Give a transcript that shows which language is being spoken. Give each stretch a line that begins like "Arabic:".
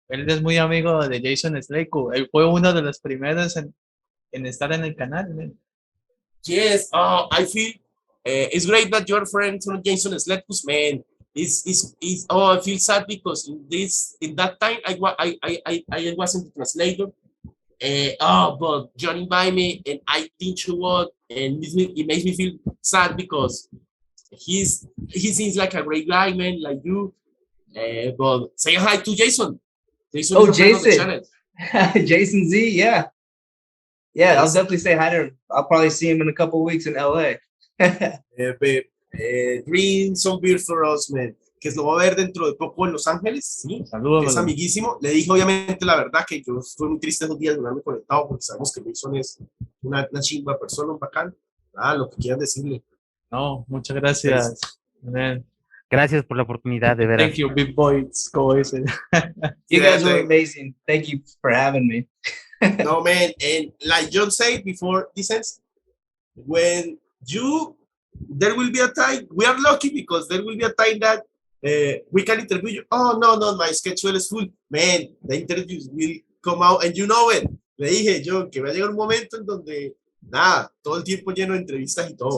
Spanish: Él es muy amigo de Jason Statham. Él fue uno de los primeros en estar en el canal.
English: Man. Yes, I feel it's great that you're friends with Jason Statham, man. I feel sad because in that time I wasn't the translator. But Jhon invited me and I think what, and it makes me feel sad because he seems like a great guy, man, like you. But say hi to Jason. Jason. Jason Z, yeah. Yeah, yes. I'll definitely say hi to him. I'll probably see him in a couple of weeks in LA. Babe, drink some beer for us, man.
Spanish: Que lo va a ver dentro de poco en Los Ángeles, ¿sí? Saludos. Es amiguísimo. Le dije obviamente la verdad que yo estoy muy triste esos días de no haberme conectado porque sabemos que Jason es una chingua persona, un bacán. Lo que quieran decirle. No, muchas gracias. Gracias por la oportunidad, de veras.
English: Thank you, big boys. You guys were amazing. Thank you for having me. No, man. And like Jhon said before this ends, when there will be a time, we are lucky because there will be a time that we can interview you. Oh, no, my schedule is full. Man, the interviews will come out and you know it.
Spanish: Le dije yo que va a llegar un momento en donde, nada, todo el tiempo lleno de entrevistas y todo.